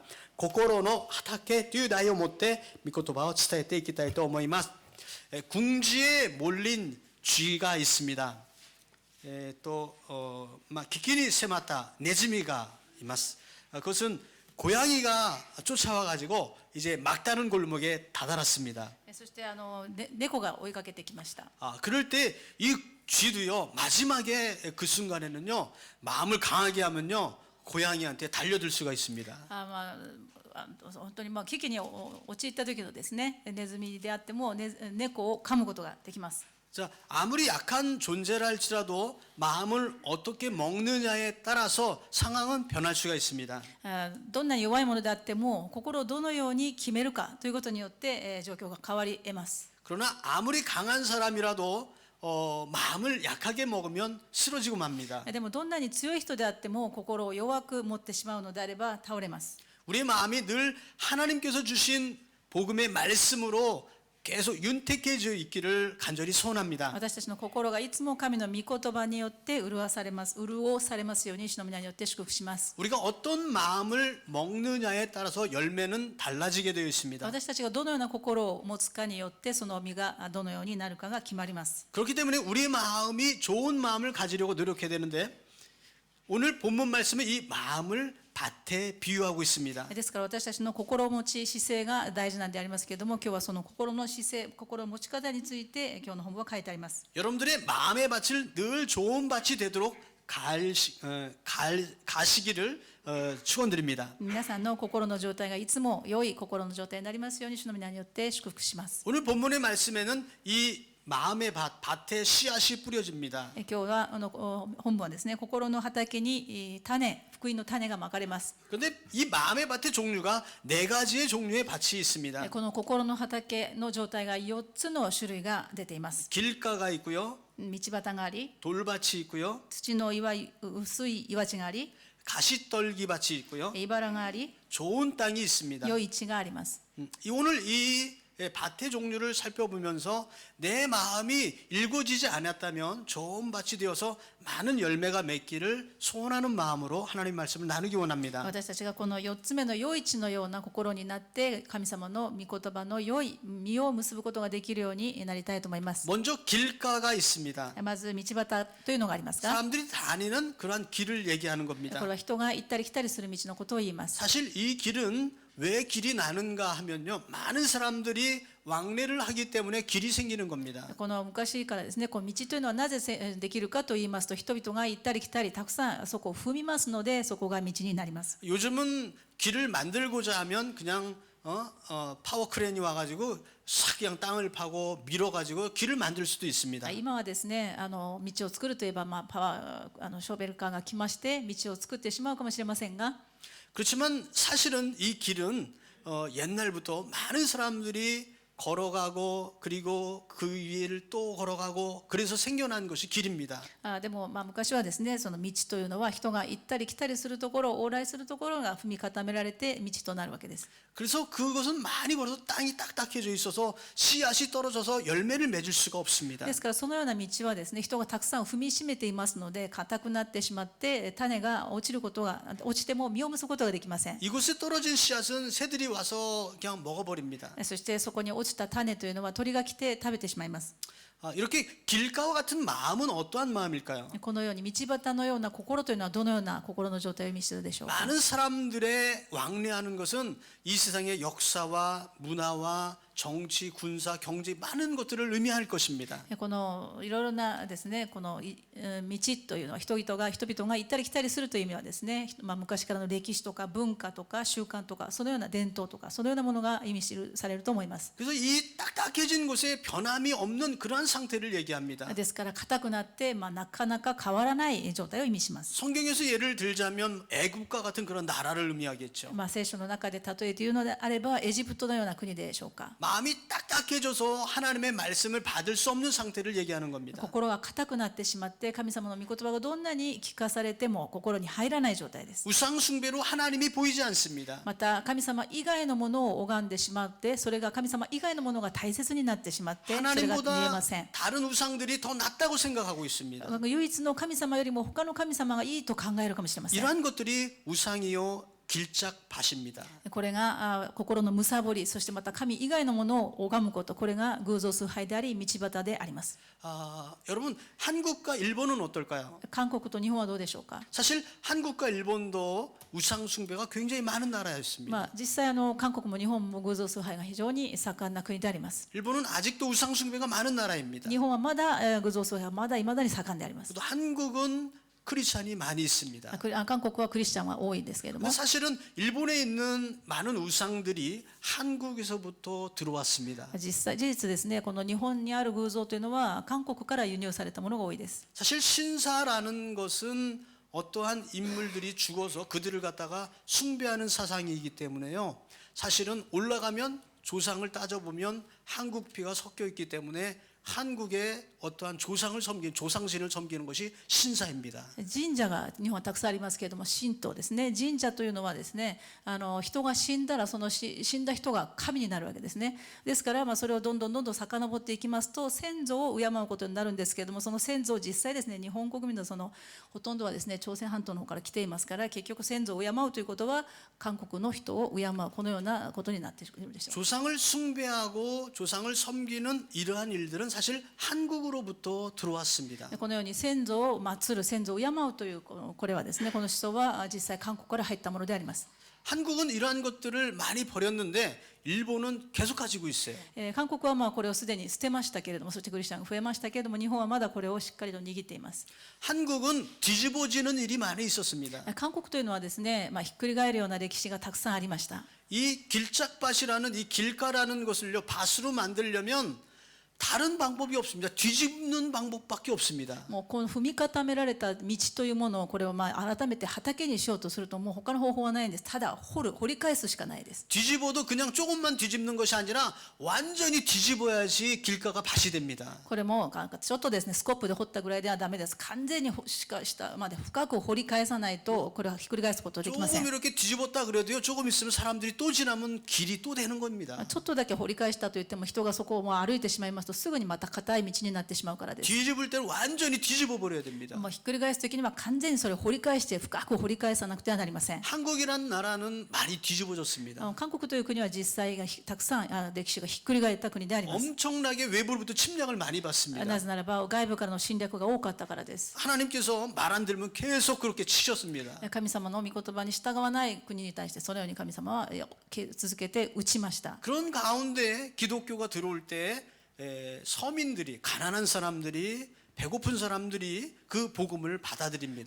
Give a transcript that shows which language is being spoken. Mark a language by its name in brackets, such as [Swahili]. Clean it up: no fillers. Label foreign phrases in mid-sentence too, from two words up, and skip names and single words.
[Japanese] 心の畑 デュダイを 持て 御言葉を チタエテ 生きたいと 思います. [Korean] 궁지에 몰린 쥐가 있습니다. [Japanese] また 危機に 迫った ネズミが います. [Korean] 그것은 고양이가 쫓아와 가지고 이제 막다른 골목에 다다랐습니다. [Japanese] そして猫が追いかけてきました。 [Korean] 그럴 때 이 쥐도요 마지막에 그 순간에는요 마음을 강하게 하면요 고양이한테 달려들 수가 있습니다. [Japanese] 本当に危機に陥った時のですね、ネズミであっても、猫を噛むことができます。 [Korean] 자, 아무리 약한 존재라 할지라도 마음을 어떻게 먹느냐에 따라서 상황은 변할 수가 있습니다. [Japanese] どんなに弱いものであっても、心をどのように決めるかということによって状況が変わり得ます。 [Korean] 그러나 아무리 강한 사람이라도 마음을 약하게 먹으면 쓰러지고 맙니다. [Japanese] でもどんなに強い人であっても、心を弱く持ってしまうのであれば倒れます。 [Korean] 우리의 마음이 늘 하나님께서 주신 복음의 말씀으로 계속 윤택해져 있기를 간절히 소원합니다. [Japanese] 私たちの心がいつも神の御言葉によって潤されますように主の皆によって祝福します。 [Korean] 우리가 어떤 마음을 먹느냐에 따라서 열매는 달라지게 되어 있습니다. [Japanese] 私たちがどのような心を持つかによってその実がどのようになるかが決まります。 [Korean] 그렇기 때문에 우리의 마음이 좋은 마음을 가지려고 노력해야 되는데 오늘 본문 말씀은 이 마음을 밭에 비유하고 있습니다. [Japanese] ですから私たちの心持ち姿勢が大事なんでありますけれども、今日はその心の姿勢、心持ち方について今日の本文は書いてあります。 [Korean] 여러분들의 마음의 밭을 늘 좋은 밭이 되도록 가시기를 축원드립니다. [Japanese] 皆さんの心の状態がいつも良い心の状態になりますように主の皆によって祝福します。 [Korean] 오늘 본문의 말씀에는 이 마음의 밭에 씨앗이 뿌려집니다. [Japanese] 今日は本文はですね、心の畑に福音の種がまかれます。 [Korean] 그런데 이 마음의 밭의 종류가 네 가지의 종류의 밭이 있습니다. [Japanese] この心の畑の状態が4つの種類が出ています。 [Korean] 길가가 있고요, [Japanese] 道端があり、 [Korean] 돌밭이 있고요, [Japanese] 土の薄い岩地があり、 [Korean] 가시떨기 밭이 있고요, [Japanese] 茨があり、 [Korean] 좋은 땅이 있습니다. [Japanese] 良い地があります。 [Korean] 오늘 이 밭의 종류를 살펴보면서 내 마음이 일궈지지 않았다면 좋은 밭이 되어서 많은 열매가 맺기를 소원하는 마음으로 하나님 말씀을 나누기 원합니다. [Japanese] 私たちがこの4つ目の良い地のような心になって神様の御言葉の良い実を結ぶことができるようになりたいと思います。 [Korean] 먼저 길가가 있습니다. [Japanese] まず道端というのがありますが、 [Korean] 사람들이 다니는 그러한 길을 얘기하는 [Japanese] こ [Korean] 겁니다. [Japanese] れは人が行ったり来たりする道のことを言います。 [Korean] 사실 이 길은 왜 길이 나는가 하면요, 많은 사람들이 왕래를 하기 때문에 길이 생기는 겁니다. [Japanese] この昔からですね、この道というのはなぜできるかと言いますと、人々が行ったり来たりたくさんそこを踏みますので、そこが道になります。 [Korean] 요즘은 길을 만들고자 하면 그냥 파워크레인이 와가지고 싹 그냥 땅을 파고 밀어가지고 길을 만들 수도 있습니다. [Japanese] 今はですね、道を作るといえば、パワーショベルカーが来まして道を作ってしまうかもしれませんが、 [Korean] 그렇지만 사실은 이 길은 옛날부터 많은 사람들이 걸어가고 그리고 그 위를 또 걸어가고 그래서 생겨난 것이 길입니다. [Japanese] でも昔はですね、その道というのは人が行ったり来たりするところ、往来するところが踏み固められて道となるわけです。 [Korean] 그래서 그것은 많이 걸어서 땅이 딱딱해져 있어서 씨앗이 떨어져서 열매를 맺을 수가 없습니다. [Japanese] ですからそのような道はですね、人がたくさん踏みしめていますので、硬くなってしまって種が落ちても実を結ぶことができません。 [Korean] 이곳에 떨어진 씨앗은 새들이 와서 그냥 먹어버립니다. [Japanese] そしてそこに落ちた種というのは鳥が来て食べてしまいます。 [Korean] 이렇게 길가와 같은 마음은 어떠한 마음일까요? [Japanese] このように道端のような心というのはどのような心の状態を意味しているでしょうか。 [Korean] 많은 사람들의 왕래하는 것은 이 세상의 역사와 문화와 정치, 군사, 경제 많은 것들을 의미할 것입니다. [Japanese] このいろいろなですね、この道というのは人々が行ったり来たりするという意味はですね、昔からの歴史とか文化とか習慣とかそのような伝統とかそのようなものが意味されると思います。 [Korean] 그래서 이 딱딱해진 곳에 변함이 없는 그러한 상태를 얘기합니다. [Japanese] ですから硬くなってなかなか変わらない状態を意味します。 [Korean] 성경에서 예를 들자면 애국과 같은 그런 나라를 의미하겠죠. [Japanese] 聖書の中で例えて言うのであればエジプトのような国でしょうか。 [Korean] 마음이 딱딱해져서 하나님의 말씀을 받을 수 없는 상태를 얘기하는 겁니다. [Japanese] 心が硬くなってしまって神様の御言葉がどんなに聞かされても心に入らない状態です。 [Korean] 우상 숭배로 하나님이 보이지 않습니다. [Japanese] また神様以外のものを拝んでしまってそれが神様以外のものが大切になってしまってそれが見え [Korean] 하나님보다 [Japanese] ません。 [Korean] 다른 우상들이 더 낫다고 생각하고 있습니다. [Japanese] 唯一の神様よりも他の神様がいいと考えるかもしれません。 [Korean] 이러한 것들이 우상이요 길짝밭입니다. [Japanese] これが心の貪りそしてまた神以外のものを拝むことこれが偶像崇拝であり道端であります。 [Korean] 여러분 한국과 일본은 어떨까요? [Japanese] 韓国と日本はどうでしょうか。 [Korean] 사실 한국과 일본도 우상 숭배가 굉장히 많은 나라였습니다. [Japanese] 実際韓国も日本も偶像崇拝が非常に盛んな国であります。 [Korean] 일본은 아직도 우상 숭배가 많은 나라입니다. [Japanese] 日本はまだ偶像崇拝はまだ未だに盛んであります。 [Korean] 또 한국은 크리스찬이 많이 있습니다. [Japanese] 韓国はクリスチャンは多いんですけれども [Korean] 사실은 일본에 있는 많은 우상들이 한국에서부터 들어왔습니다. [Japanese] 事実ですねこの日本にある偶像というのは韓国から輸入されたものが多いです。 [Korean] 사실 신사라는 것은 어떠한 인물들이 죽어서 그들을 갖다가 숭배하는 사상이기 때문에요. 사실은 올라가면 조상을 따져보면 한국 피가 섞여 있기 때문에 한국의 어떠한 조상을 섬기는 조상신을 섬기는 것이 신사입니다. [Japanese] 神社が日本はたくさんありますけれども神道ですね。神社というのはですね人が死んだらその死んだ人が神になるわけですね。ですからそれをどんどん遡っていきますと先祖を敬うことになるんですけれどもその先祖を実際ですね日本国民のほとんどはですね朝鮮半島の方から来ていますから結局先祖を敬うということは韓国の人を敬うこのようなことになっているでしょう。 [Korean] 조상을 숭배하고 조상을 섬기는 이러한 일들은 사실 한국으로부터 들어왔습니다. [Japanese] このように先祖を祀る先祖を敬うというこれはですねこの思想は実際韓国から入ったものであります。 [Korean] 한국은 이러한 것들을 많이 버렸는데 일본은 계속 가지고 있어요. [Japanese] 韓国はこれをすでに捨てましたけれどもそしてクリスチャンが増えましたけれども日本はまだこれをしっかりと握っています。 [Korean] 한국은 뒤집어지는 일이 많이 있었습니다. [Japanese] 韓国というのはですねひっくり返るような歴史がたくさんありました。 [Korean] 이 길짝밭이라는 이 길가라는 것을요 밭으로 만들려면 다른 방법이 없습니다. 뒤집는 방법밖에 없습니다. [Japanese] もうこの踏み固められた道というものをこれを改めて畑にしようとするともう他の方法はないんです。ただ掘り返すしかないです。 [Korean] 뒤집어도 그냥 조금만 뒤집는 것이 아니라 완전히 뒤집어야지 길가가 밭이 됩니다. [Japanese] これもちょっとですねスコップで掘ったぐらいではダメです。完全に下まで深く掘り返さないとこれはひっくり返すことはできません。 [Korean] 조금 이렇게 뒤집었다 그래도요 조금 있으면 사람들이 또 지나면 길이 또 되는 겁니다. [Japanese] ちょっとだけ掘り返したといっても人がそこを歩いてしまいますとすぐにまた硬い道になってしまうからです。 [Korean] 뒤집을 때는 완전히 뒤집어 버려야 됩니다. [Japanese] ひっくり返す時には完全にそれを掘り返して深く掘り返さなくてはなりません。 [Korean] 한국이란 나라는 많이 뒤집어졌습니다. [Japanese] 韓国という国は実際がたくさん歴史がひっくり返った国であります。 [Korean] 엄청나게 외부로부터 침략을 많이 [Japanese] な [Korean] 받습니다. [Japanese] ぜならば外部からの侵略が多かったからです。 [Korean] 하나님께서 말 안 들으면 계속 그렇게 치셨습니다. [Japanese] 神様の御言葉に従わない国に対してそのように神様は続けて打ちました。 [Korean] 그런 가운데 기독교가 들어올 때 서민들이 가난한 사람들이 배고픈 사람들이 그 복음을 받아들입니다.